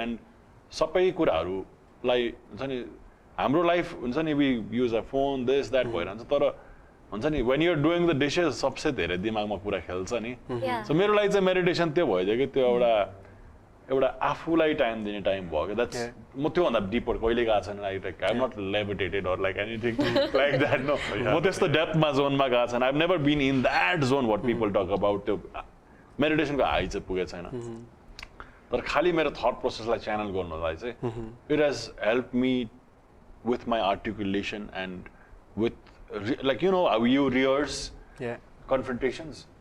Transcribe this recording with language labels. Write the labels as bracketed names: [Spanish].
[Nepali] And सबै कुराहरूलाई हुन्छ नि, हाम्रो लाइफ हुन्छ नि, [English] we use a phone, this that [Nepali] भइरहन्छ, तर हुन्छ नि [English] when you're doing the dishes [Nepali] सबसे धेरै दिमागमा कुरा खेल्छ नि. So मेरो लागि चाहिँ मेडिटेसन त्यो भयो कि त्यो एउटा आफूलाई टाइम दिने टाइम भयो कि. द्याट्स म त्योभन्दा डिपर कहिले गएको छैन. [English] Like I am not levitated or like anything like that. [Nepali] No, म त्यस्तो डेप्थमा जोनमा गएको छैन. [English] I have never been in that zone what people talk about. [Nepali] त्यो मेडिटेसनको हाई चाहिँ पुगेको छैन. तर खालि मेरो थट प्रोसेसलाई च्यानल गर्नलाई चाहिँ [English] It has help me with my articulation and with like you know how you rehearse confrontations.